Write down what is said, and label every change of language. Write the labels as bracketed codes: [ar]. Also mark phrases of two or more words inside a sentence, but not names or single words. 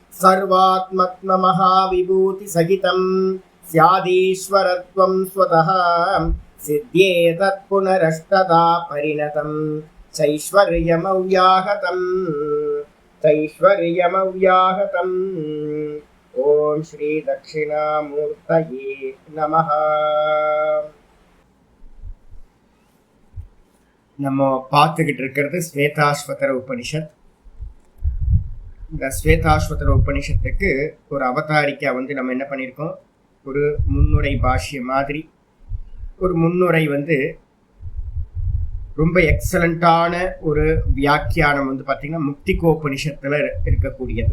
[sa] सर्वात्मत्वमहाविभूतिसहितं स्यादीश्वरत्वं स्वतः सिद्ध्येतत् पुनरष्टदा परिणतं चैश्वर्यमव्याहतम् ओम श्री दक्षिणामूर्तये नमः। [ta] நம்ம பார்த்துக்கிட்டு இருக்கிறது ஸ்வேதாஸ்வதர உபனிஷத். இந்த ஸ்வேதாஸ்வதர உபனிஷத்துக்கு ஒரு அவதாரிக்கா நம்ம என்ன பண்ணியிருக்கோம், ஒரு முன்னுரை பாஷ்யம் மாதிரி ஒரு முன்னுரை ரொம்ப எக்ஸலண்ட்டான ஒரு வியாக்கியானம் பார்த்தீங்கன்னா முக்திகோபனிஷத்தில் இருக்கக்கூடியது.